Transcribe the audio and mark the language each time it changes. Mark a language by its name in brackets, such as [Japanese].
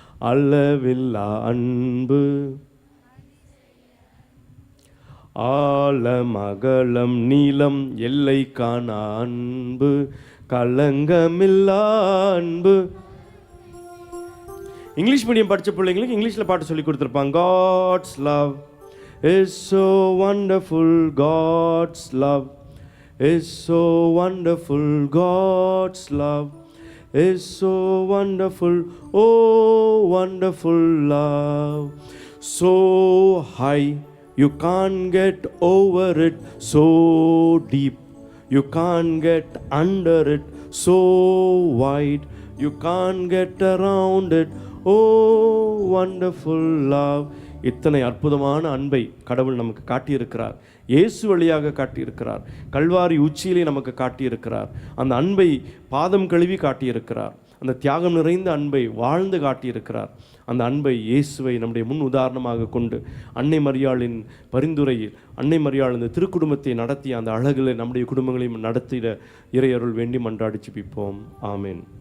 [Tamil] அளவில்லா அன்பு, ஆழம் அகலம் நீளம் எல்லை காணா அன்பு, களங்கமில்லா அன்பு. இங்கிலீஷ் மீடியம் படித்த பிள்ளைங்களுக்கு இங்கிலீஷில் பாட்டு சொல்லி கொடுத்துருப்பாங்க. [English] God's love is so wonderful, God's love is so wonderful, God's love is so wonderful, oh wonderful love, so high you can't get over it, so deep you can't get under it, so wide you can't get around it, oh wonderful love. [Tamil] இத்தனை அற்புதமான அன்பை கடவுள் நமக்கு காட்டியிருக்கிறார். இயேசு வழியாக காட்டியிருக்கிறார். கல்வாரி உச்சியிலே நமக்கு காட்டியிருக்கிறார். அந்த அன்பை பாதம் கழுவி காட்டியிருக்கிறார். அந்த தியாகம் நிறைந்த அன்பை வாழ்ந்து காட்டியிருக்கிறார். அந்த அன்பை, இயேசுவை நம்முடைய முன் உதாரணமாக கொண்டு அன்னை மரியாளின் பரிந்துரையில் அன்னை மரியாள் இந்த திருக்குடும்பத்தை நடத்திய அந்த அழகில் நம்முடைய குடும்பங்களையும் நடத்திட இறையருள் வேண்டி மன்றாடி ஜெபிப்போம். ஆமென்.